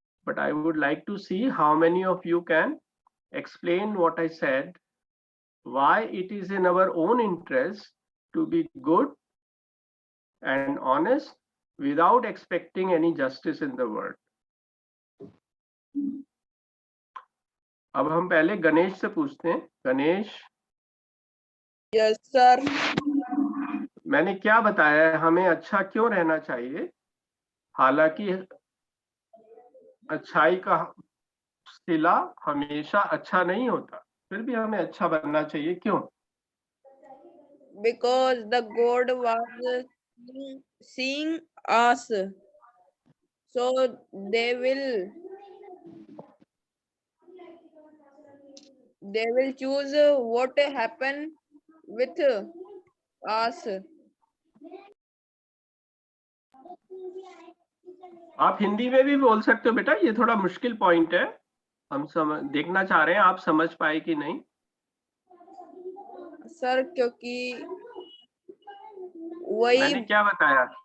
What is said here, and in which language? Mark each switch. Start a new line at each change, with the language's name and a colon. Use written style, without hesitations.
English: But I would like to see how many of you can explain what I said, why it is in our own interest to be good and honest without expecting any justice in the world.
Hindi: अब हम पहले गणेश से पूछते हैं. Ganesh,
English: Yes sir.
Hindi: मैंने क्या बताया है, हमें अच्छा क्यों रहना चाहिए, हालांकि अच्छाई का सिला हमेशा अच्छा नहीं होता, फिर भी हमें अच्छा बनना चाहिए. क्यों?
English: Because the God was seeing us, so they will choose what happen with us.
Hindi: आप हिंदी में भी बोल सकते हो बेटा, ये थोड़ा मुश्किल पॉइंट है, हम देखना चाह रहे हैं आप समझ पाए कि नहीं. सर क्योंकि वही मैंने क्या बताया,